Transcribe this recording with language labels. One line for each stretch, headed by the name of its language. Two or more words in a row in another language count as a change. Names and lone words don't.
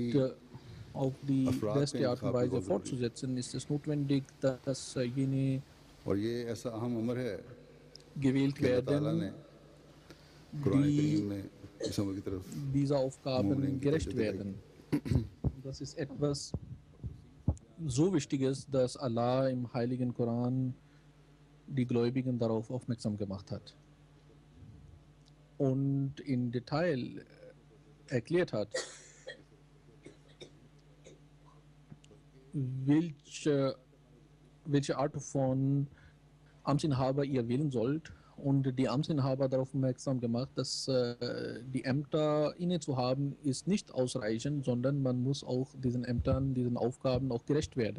German: auf die
Urdu: Afrad
German: beste
Urdu: के
German: Art und
Urdu: انتخاب بھی
German: Weise
Urdu: بہت ضروری ہے.
German: fortzusetzen, ist es notwendig, dass jene
Urdu: اور یہ ایسا اہم امر ہے
German: gewählt
Urdu: کہ اللہ تعالیٰ نے
German: werden,
Urdu: कुरान
German: die
Urdu: کریم میں اس امر کی طرف
German: dieser Moment Aufgaben
Urdu: की
German: gerecht
Urdu: توجہ دلائی.
German: werden. Das ist etwas so Wichtiges, dass Allah im Heiligen Koran die Gläubigen darauf aufmerksam gemacht hat und in Detail erklärt hat, welche Art von Amtsinhaber ihr wählen sollt, und die Amtsinhaber darauf aufmerksam gemacht, dass die Ämter inne zu haben, ist nicht ausreichend, sondern man muss auch diesen Ämtern, diesen Aufgaben auch gerecht werden.